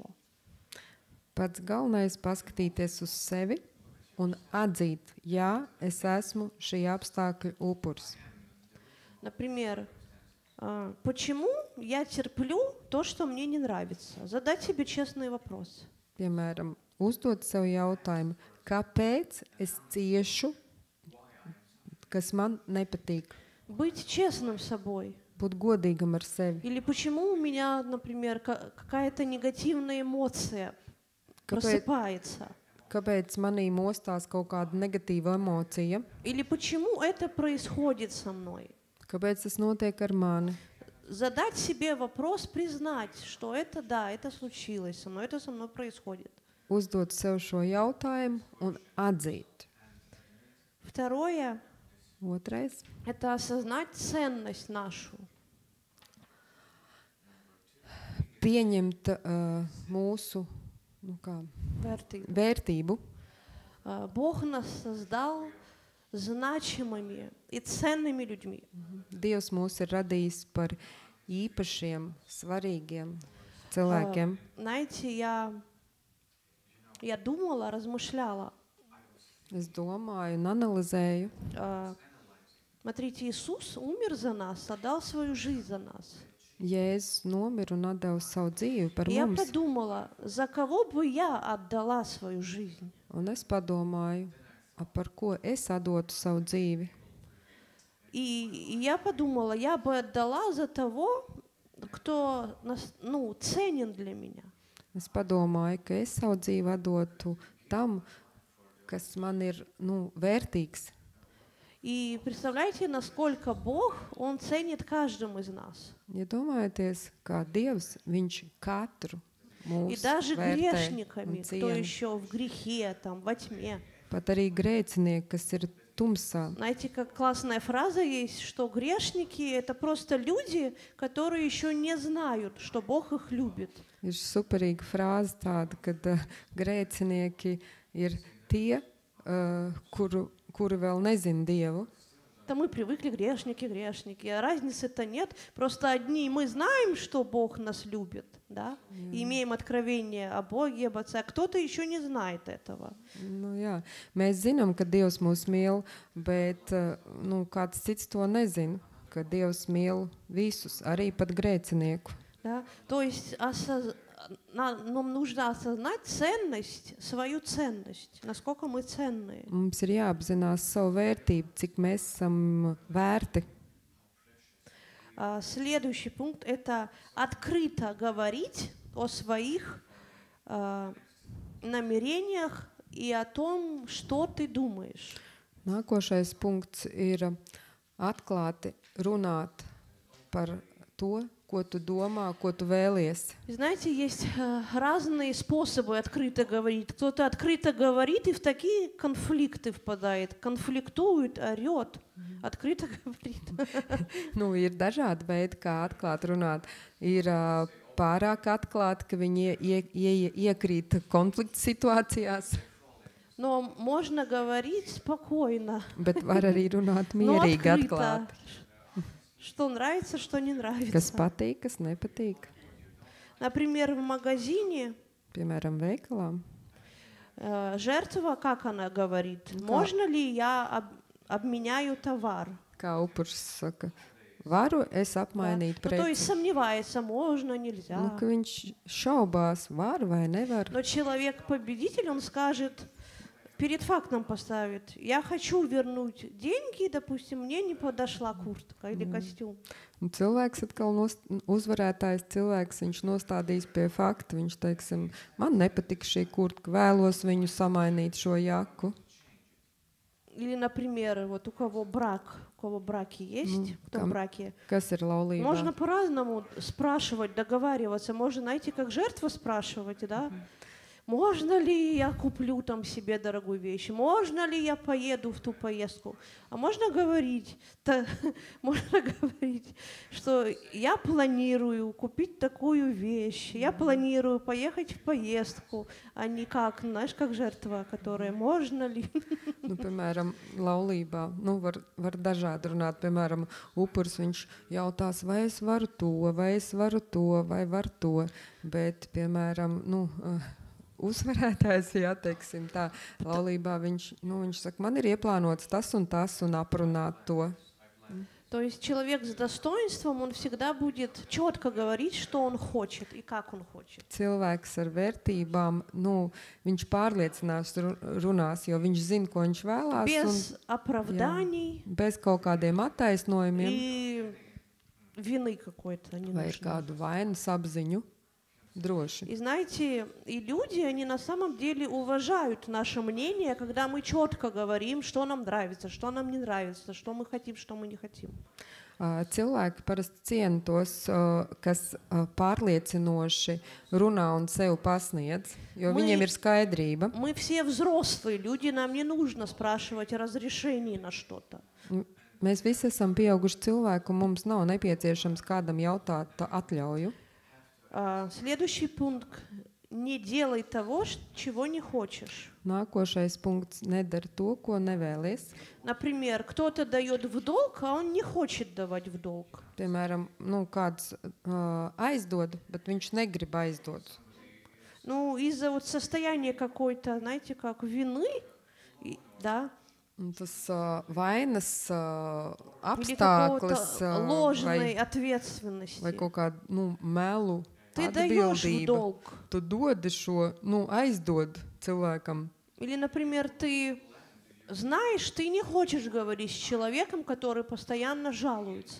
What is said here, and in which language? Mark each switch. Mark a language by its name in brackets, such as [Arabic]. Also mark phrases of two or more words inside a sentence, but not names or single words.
[Latvian] Pats galvenais paskatīties uz sevi un atzīt, jā, es esmu šī apstākļa upuris. [Russian] Например, почему я терплю то, что мне не нравится? Задать себе честный вопрос. [Latvian] Piemēram, uzdot sev jautājumu, kāpēc es ciešu, kas man nepatīk? [Russian] Быть честным с собой. [Latvian] Būt godīgam ar sevi. [Russian] Или почему у меня, например, какая-то негативная эмоция просыпается? [Latvian] Kāpēc manī mostās kaut kāda negatīva emocija? [Russian] Или почему это происходит со мной? [Latvian] Kāpēc tas notiek ar mani? [Russian] Задать себе вопрос, признать, что это да, это случилось со мной, это со мной происходит. [Latvian] Uzdot sev šo jautājumu un atzīt. [Russian] Второе, [Latvian] Otrais. [Russian] это осознать ценность нашу. [Latvian] Pieņemt mūsu vērtību. [Russian] Бог нас создал значимыми и ценными людьми. [Latvian] Dievs mūs ir radījis par īpašiem, svarīgiem cilvēkiem. [Russian] Знаете, я думала, размышляла. [Latvian] Es domāju un analizēju. [Russian] Смотрите, Иисус умер за нас, отдал свою жизнь за нас. [Latvian] Jēzus nomira un atdeva savu dzīvi par [Russian] Я [Latvian] mums. [Russian] подумала, за кого бы я отдала свою жизнь? [Latvian] Un es padomāju, par ko es atdotu savu dzīvi. [Russian] И я подумала, я бы отдала за того, кто ценен для меня. [Latvian] Es padomāju, ka es savu dzīvi atdotu tam, kas man ir vērtīgs. [Russian] И представляете, насколько Бог, Он ценит каждым из нас. [Latvian] Iedomājieties, kā Dievs, Viņš katru mūsu [Russian] И даже [Latvian] vērtē [Russian] грешниками, [Latvian] un [Russian] кто [Latvian] ciena. [Russian] еще в грехе, там, во тьме. [Latvian] Pat arī grēcinieki, kas ir tumsā. [Russian] Знаете, как классная фраза есть, что грешники — это просто люди, которые еще не знают, что Бог их любит. [Latvian] Ir superīga frāze tāda, ka grēcinieki ir tie, kuri vēl nezina Dievu. [Russian] Да мы привыкли грешники, а разницы-то нет. Просто одни мы знаем, что Бог нас любит, да, и имеем откровение о Боге, об Отце, а кто-то еще не знает этого. [Latvian] Nu, jā. Mēs zinām, ka Dievs mūs mīl, bet kāds cits to nezina, ka Dievs mīl visus, arī pat grēcinieku. [Russian] Да? То есть нам нужно осознать ценность, свою ценность, насколько мы ценные. [Latvian] Mums ir jāapzinās savu vērtību, cik mēs esam vērti. [Russian] Следующий пункт — это открыто говорить о своих намерениях и о том, что ты думаешь. [Latvian] Nākošais punkts ir atklāti runāt par to, ko tu domā, ko tu vēlies. [Russian] Знаете, есть разные способы открыто говорить. Кто-то открыто говорит и в такие конфликты впадает, конфликтует, орет. Открыто говорит. [Latvian] Ir dažādi veidi, kā atklāt runāt. Ir pārāk atklāti, ka viņi iekrīt konflikta situācijās. [Russian] Но можно говорить спокойно. [Latvian] Bet var arī runāt mierīgi, atklāti. [Russian] Что нравится, что не нравится. [Latvian] Kas patīk, kas nepatīk. [Russian] Например, в магазине [Latvian] Piemēram, veikalā. [Russian] Жертва, как она говорит, можно ли я обменяю товар? [Latvian] Kā upuris saka, varu es apmainīt [Russian] То есть [Latvian] preci. [Russian] сомневается, можно, нельзя. [Latvian] Ka viņš šaubās, var vai nevar. [Russian] Но человек-победитель, он скажет, перед фактом поставит: я хочу вернуть деньги, допустим, мне не подошла куртка или костюм. [Latvian] Un cilvēks atkal uzvarētājs cilvēks, viņš nostādīs pie fakta, viņš teiksim, man nepatika šī kurtka, vēlos viņu samainīt šo jaku. [Russian] Или, например, вот у кого браки есть, кто в браке, [Latvian] Kas ir laulībā? [Russian] можно по-разному спрашивать, договариваться. Можно, знаете, как жертва спрашивать, да? Можно ли я куплю там себе дорогую вещь? Можно ли я поеду в ту поездку? А можно говорить, что я планирую купить такую вещь, я планирую поехать в поездку, а не как, знаешь, как жертва, которая можно ли. [Latvian] Piemēram, laulībā, var dažādi runāt. Piemēram, upuris viņš jautās, vai es varu to, vai var to. Bet, piemēram, uzvarētājs, jā, teiksim tā, laulībā viņš saka, man ir ieplānots tas un aprunāt to. [Russian] То есть человек с достоинством, он всегда будет четко говорить, что он хочет и как он хочет. [Latvian] Cilvēks ar vērtībām, viņš pārliecinās runās, jo viņš zina, ko viņš vēlās. [Russian] Без оправданий. [Latvian] Bez kaut kādiem attaisnojumiem. [Russian] И вины какой-то не [Latvian] Vai ir kādu vainas apziņu. Droši. [Russian] И знаете, и люди, они на самом деле уважают наше мнение, когда мы четко говорим, что нам нравится, что нам не нравится, что мы хотим, что мы не хотим. [Latvian] Cilvēki parasti ciena tos, kas pārliecinoši runā un sev pasniedz, jo viņiem ir skaidrība. [Russian] Мы все взрослые люди, нам не нужно спрашивать разрешение на что-то. [Latvian] Mēs visi esam pieauguši cilvēki, un mums nav nepieciešams kādam jautāt atļauju. [Russian] Следующий пункт. Не делай того, чего не хочешь. [Latvian] Nākošais punkts - nedari to, ko nevēlies. [Russian] Например, кто-то дает в долг, а он не хочет давать в долг. [Latvian] Piemēram, kāds aizdod, bet viņš negrib aizdot. [Russian] Ну, из-за вот состояния какой-то, знаете, как вины, да, [Latvian] Un tas vainas [Russian] или [Latvian] apstākļus [Russian] какой-то ложной ответственности. [Latvian] vai kaut kādu melu [Russian] Ты даешь в [Latvian] atbildību, [Russian] долг. [Latvian] tu dodi šo, aizdod cilvēkam. [Russian] Или, например, ты знаешь, ты не хочешь говорить с человеком, который постоянно жалуется.